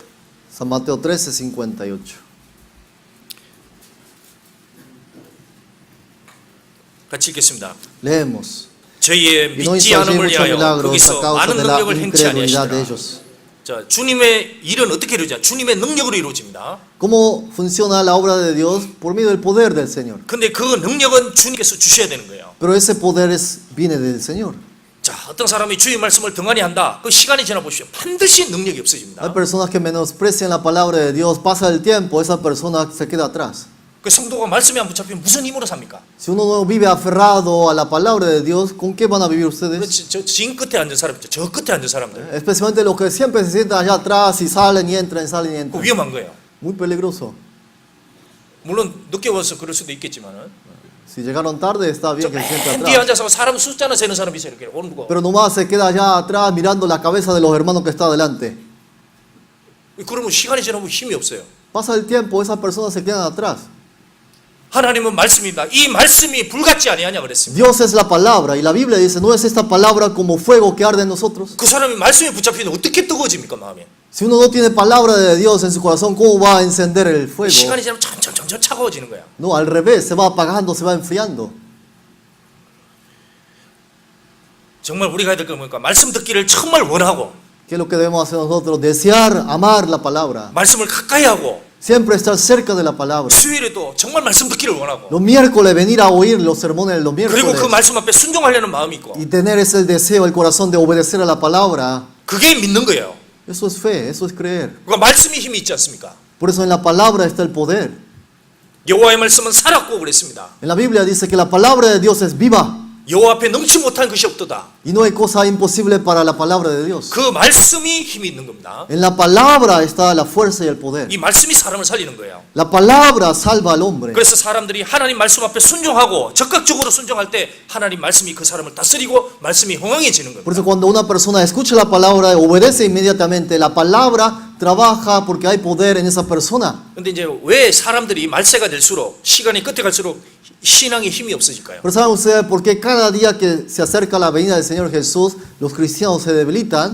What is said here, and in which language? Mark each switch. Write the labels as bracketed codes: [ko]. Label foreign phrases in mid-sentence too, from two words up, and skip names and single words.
[es] San Mateo 13, 58. [ko] 같이 읽겠습니다. [es] Leemos. [ko] 저희의 [es] Y no [ko] 믿지 [es] hizo allí [ko] 않음을 [es] muchos [ko] 위하여 [es] milagros a [ko] 거기서 [es] causa [ko] 많은 [es] de la [ko] 능력을 행치 [es] incredulidad de [ko] 아니하시더라. [es] ellos. [ko] 자, 주님의 일은 어떻게 이루어지냐? 주님의 능력으로 이루어집니다. [es] ¿Cómo funciona la obra de Dios? Por medio del poder del Señor. [ko] 근데 그 능력은 주님께서 주셔야 되는 거예요. [es] Pero ese poder viene del Señor. [ko] 자, 어떤 사람이 주의 말씀을 등한히 한다. 그 시간이 지나 보십시오. 반드시 능력이 없어집니다. [es] Hay personas que menosprecian la palabra de Dios, pasa el tiempo, esa persona se queda atrás. [ko] 그 성도가 말씀에 안 붙잡히면 무슨 힘으로 삽니까? [es] Si uno no vive aferrado a la palabra de Dios, ¿con qué van a vivir ustedes? [ko] 그렇지, 저 끝에 앉은 사람 있죠. 저 끝에 앉은 사람들. [es] Especialmente los que siempre se sientan allá atrás y salen y entran, salen y [ko] 그 [es] entran. [ko] 위험한 거예요. [es] Muy peligroso. [ko] 물론 늦게 와서 그럴 수도 있겠지만은. [es] Si llegaron tarde, está bien que se sienten [ko] 맨 뒤에 [es] atrás. [ko] 앉아서 사람 숫자나 세는 사람이 있어요. 이렇게 오는 거. [es] Pero nomás se queda allá atrás mirando la cabeza de los hermanos que está adelante. [ko] 그러면 시간이 지나면 힘이 없어요. [es] Pasa el tiempo, esas personas se quedan atrás. [ko] 하나님은 말씀입니다. 이 말씀이 불같지 아니하냐 그랬습니다. [es] Dios es la palabra y la Biblia dice, ¿no es esta palabra como fuego que arde en nosotros? [ko] 그 사람이 말씀에 붙잡히면 어떻게 뜨거워집니까 마음이? [es] Si uno no tiene palabra de Dios en su corazón, ¿cómo va a encender el fuego? [ko] 시간이 지나면 점점 차가워지는 거야. [es] No, al revés, se va apagando, se va enfriando. [ko] 정말 우리가 해야 될 건 뭡니까? 말씀 듣기를 정말 원하고 [es] ¿Qué es lo que debemos hacer nosotros? Desear, amar la palabra. [ko] 말씀을 가까이 하고 [es] Siempre estar cerca de la palabra. [ko] 수요일에도 정말 말씀 듣기를 원하고 [es] Los miércoles venir a oír los sermones los [ko] 그리고 [es] miércoles. [ko] 그 말씀 앞에 순종하려는 마음이 있고 [es] Y tener ese deseo, el corazón de obedecer a la palabra. [ko] 그게 믿는 거예요. [es] Eso es fe, eso es creer. [ko] 그러니까 말씀이 힘이 있지 않습니까? [es] Por eso en la palabra está el poder. [ko] 여호와의 말씀은 살았고 그랬습니다. [es] En la Biblia dice que la palabra de Dios es viva. [ko] 여호와 앞에 능치 못한 것이 없도다. [es] Y no hay cosa imposible para la palabra de Dios. [ko] 그 말씀이 힘이 있는 겁니다. [es] En la palabra está la fuerza y el poder. [ko] 이 말씀이 사람을 살리는 거예요. [es] La palabra salva al hombre. [ko] 그래서 사람들이 하나님 말씀 앞에 순종하고 적극적으로 순종할 때 하나님 말씀이 그 사람을 다스리고 말씀이 흥황해지는 [es] Por [ko] 겁니다. [es] eso cuando una persona escucha la palabra y obedece inmediatamente, la palabra trabaja porque hay poder en esa persona. [ko] 근데 이제 왜 사람들이 말세가 될수록 시간이 끝에 갈수록 신앙에 힘이 없어질까요? [es] Pero ¿saben ustedes por qué cada día que se acerca la venida del Señor Jesús, los cristianos se debilitan?